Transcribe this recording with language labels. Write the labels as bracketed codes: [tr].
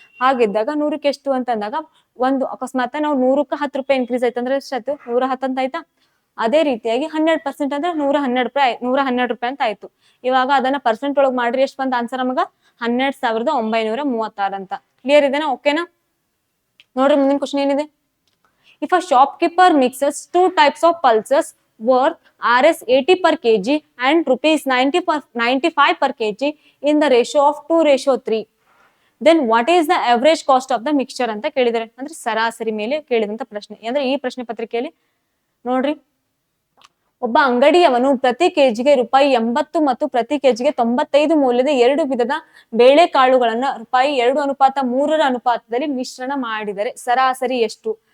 [kn] ಹಾಗಿದ್ದಾಗ 100ಕ್ಕೆ ಎಷ್ಟು ಅಂತ ಅಂದಾಗ, ಒಂದು ಅಕಸ್ಮಾತ್ ನಾವು 100ಕ್ಕೆ 10 ರೂಪಾಯಿ ಇನ್ಕ್ರೀಸ್ ಆಯ್ತಂದ್ರೆ ಎಷ್ಟಾಯ್ತು, 110 ಅಂತ ಆಯ್ತಾ. ಅದೇ ರೀತಿಯಾಗಿ 12% ಅಂದ್ರೆ 112 ರೂಪಾಯಿ, 112 ರೂಪಾಯಿ ಅಂತ ಆಯ್ತು. ಇವಾಗ ಅದನ್ನ ಪರ್ಸೆಂಟ್ ಒಳಗೆ ಮಾಡ್ರಿ, ಎಷ್ಟು ಬಂತ ಆನ್ಸರ್ ನಮಗ 12,936 ಅಂತ. ಕ್ಲಿಯರ್ ಇದೆನಾ, ಓಕೆನಾ? ನೋಡ್ರಿ ಮುಂದಿನ ಕ್ವಶನ್ ಏನಿದೆ. [en] If a shopkeeper mixes 2 types of pulses worth Rs 80 per kg and rupees 95 per kg in the ratio of 2:3, then what is the average cost of the mixture [kn] ಅಂತ ಕೇಳಿದರೆ. ಅಂದ್ರೆ ಸರಾಸರಿ ಮೇಲೆ ಕೇಳಿದಂತ ಪ್ರಶ್ನೆ. ಅಂದ್ರೆ ಈ ಪ್ರಶ್ನೆ ಪತ್ರಿಕೆಯಲ್ಲಿ ನೋಡ್ರಿ, ಒಬ್ಬ ಅಂಗಡಿಯವನು ಪ್ರತಿ ಕೆಜಿಗೆ ರೂಪಾಯಿ 80 ಮತ್ತು ಪ್ರತಿ ಕೆಜಿಗೆ 95 ಮೌಲ್ಯದ 2 ವಿಧದ ಬೇಳೆಕಾಳುಗಳನ್ನ ರೂಪಾಯಿ 2:3 ಅನುಪಾತದಲ್ಲಿ ಮಿಶ್ರಣ ಮಾಡಿದರೆ ಸರಾಸರಿ ಎಷ್ಟು?